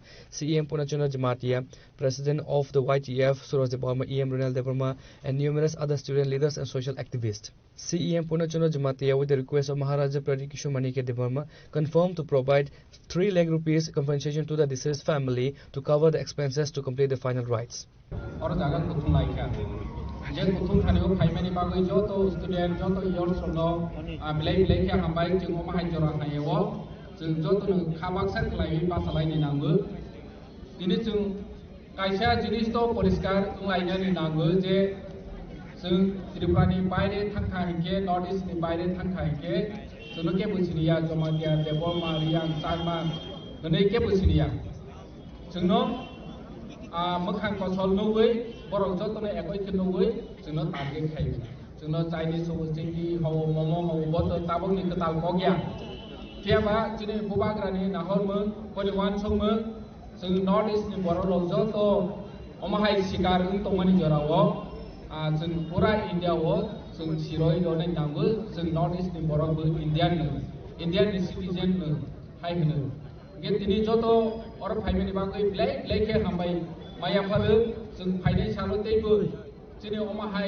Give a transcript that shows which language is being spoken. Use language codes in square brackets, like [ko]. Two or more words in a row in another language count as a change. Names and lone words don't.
[en] CEM Purnachana Jamatia, President of the YTF, Suraj Debarma, EM Ronald Debarma, and numerous other student leaders and social activists. CEM Purnachana Jamatia, with the request of Maharaja Pradikishu Manike Debarma, confirmed to provide 3 lakh rupees compensation to the deceased family to cover the expenses to complete the final rites. [trp] जे कुथुम थानियो फाइमानि बागै जो तो स्टुडेन्ट जो तो इयर सोनो मिलाय मिलाय के हामबाय जों अमा हाय जरा हायो जों जो तो खाबाक्सा खलाय बासालायनि नांगो दिनै जों कायसा जिनिस तो परिष्कार लायनानि नांगो जे जों त्रिपुरानि बायरे थांखा हिके नॉर्थ ईस्टनि बायरे थांखा हिके जों के बुसिनिया जमादिया देबरमा रियां चारमा नै के बुसिनिया जोंनो मोखां फसल नौबै बरं जतने एकय नौबै जोंनो टारगेट खायो जोंनो चाइनिज हो चिंगी हो मोमो हो बत ताबंनि कताल बगिया थियाबा जिने बुबाग्रानि नाहरमो परिवान संमो जों नॉर्थ ईस्टनि बरलो जत अमाहाय शिकार तंमानि जराव जों पूरा इंडियाव जों सिरय दने नांगो जों नॉर्थ ईस्टनि बरबो [en] Indian citizen [trp] हाय होनो गे दिनै जत और फाइमानि बागै ब्लेक के हामबाय माया फालो जों फाइनाय सालतेबो जिने अमाहाय